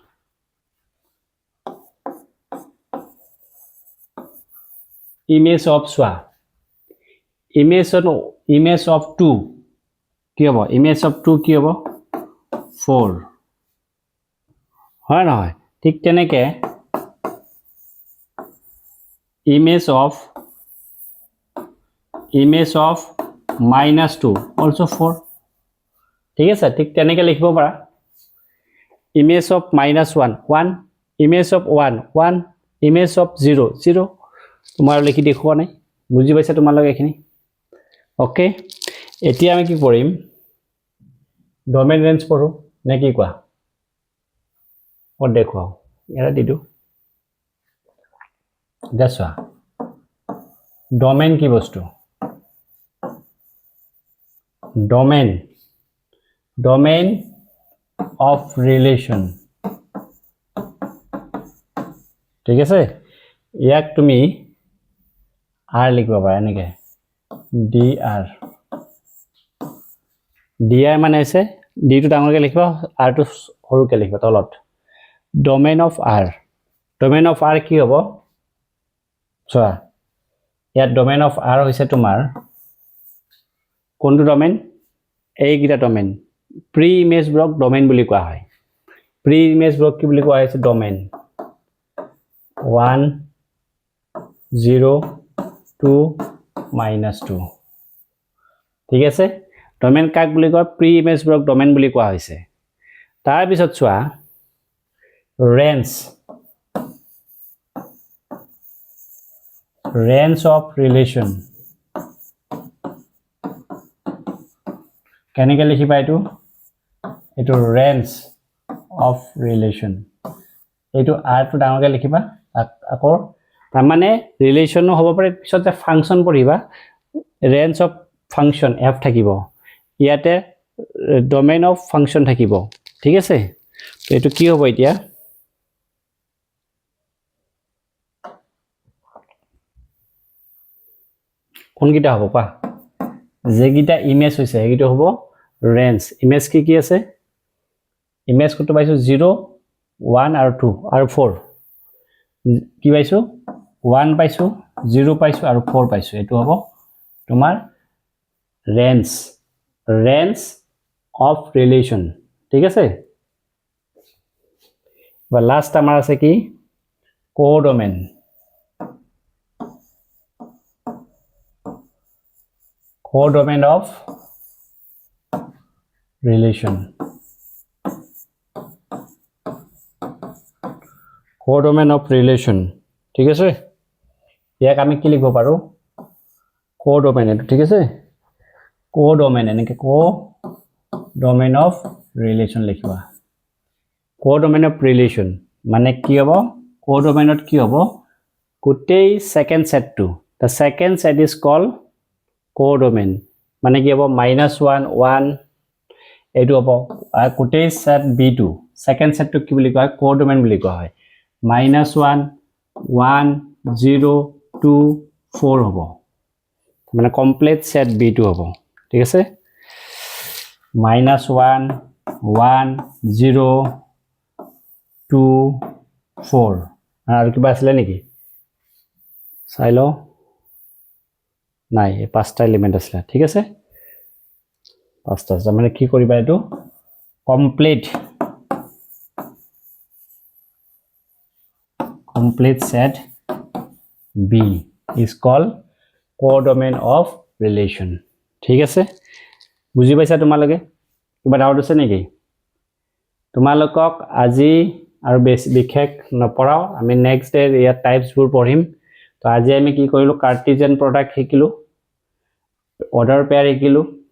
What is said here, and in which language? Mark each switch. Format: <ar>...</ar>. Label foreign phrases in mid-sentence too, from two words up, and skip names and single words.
<en>image of</en> <as>চোৱা</as> <en>image of</en> <as>2 কি হ'ব</as> <en>image of</en> <as>2 কি হ'ব 4 হয় নহয় ঠিক তেনেকে</as> <en>image of -2 also 4</en> <as>ঠিক আছে ঠিক তেনেকে লিখিব পাৰা</as> <en>image of -1 1 image of 1 1 image of 0 0</en> <as>তোমাৰ লিখি দেখুৱা নাই বুজি পাইছা তোমালোকে এখিনি ওকে এতিয়া আমি কি কৰিম</as> <en>domain range</en> <as>পঢ়ো নে কি কোৱা ও দেখুৱাও এৰা দিদু দেখুৱা ডোমেইন কি বস্তু</as> <en>domain of relation</en> <as>ঠিক আছে ইয়াক তুমি r লিখিব পাৰা এনেকে dr মানে আছে d টো ডাঙৰকে লিখিবা r টো সৰুকে লিখিবা তলত</as> <en>domain of r</en> <as>কি হ'ব চোৱা ইয়াত</as> <en>domain of r</en> <as>হৈছে তোমাৰ কোনটো ডোমেইন এই গিটা</as> <en>domain pre image block domain</en> <as>বুলি কোৱা হয়</as> <en>pre image block</en> <as>কি বুলি কোৱা হৈছে ডোমেইন 1 0 2 -2 ঠিক আছে ডোমেইন কাক বুলি কয়</as> <en>pre image block domain</en> <as>বুলি কোৱা হৈছে তাৰ পিছত চোৱা</as> <en>range of relation</en> <as>কেনেকৈ লিখিবা এইটো</as> <en>range of relation</en> <as>এইটো r টো ডাঙৰকৈ লিখিবা আকৌ তাৰ মানে ৰিলেশনো হ'ব পাৰে পিছত যে ফাংচন পঢ়িবা</as> <en>range of function f</en> <as>থাকিব ইয়াতে</as> <en>domain of function</en> <as>থাকিব ঠিক আছে তো এইটো কি হ'ব এতিয়া কোন গিটা হ'ব পা যে গিটা ইমেজ হৈছে এইটো হ'ব</as> <en>range image</en> <as>কি আছে ইমেজ কত পাইছো 0 1 আৰু 2 আৰু 4 কি পাইছো 1 পাইছো 0 পাইছো আৰু 4 পাইছো এটো হ'ব তোমাৰ</as> <en>range of relation</en> <as>ঠিক আছে বা লাষ্ট আমাৰ আছে কি কোডোমেইন</as> <en>codomain of relation</en> <as>ঠিক আছে ইয়াক আমি কি লিখিব পাৰো codomain এটো ঠিক আছে codomain এনেকে</as> <en>codomain of relation</en> <as>লিখিবা</as> <en>codomain of relation</en> <as>মানে কি হ'ব codomainত কি হ'ব গোটেই</as> <en>second set</en> <as>টো</as> <en>the second set is called codomain</en> <as>মানে কি হ'ব -1 1 এটো হ'ব আর গোটেই সেট b2 সেকেন্ড সেটটো কি বুলি কয় codomain বুলি কোৱা হয় -1 1 0 2 4 হ'ব মানে</as> <en>complete set</en> <as>b2 হ'ব ঠিক আছে -1 1 0 2 4 আর কিবা আছিল নেকি চাইলো নাই এই পাঁচটা এলিমেন্ট আছে ঠিক আছে পাঁচটা মানে কি কৰিবা এটো কমপ্লিট</as> <en>set b is called codomain of relation</en> <as>ঠিক আছে বুজি পাইছা তোমালোকে কিবা ডাউট আছে নেকি তোমালোকক আজি আৰু বিশেষ নপঢ়াও আমি</as> <en>next day</en> <as>ইয়াৰ টাইপস বোৰ পঢ়িম তো আজি আমি কি কৰিলো</as> <en>cartesian product</en> <as>শিকিলো</as> <en>order pair</en> <as>শিকিলো</as>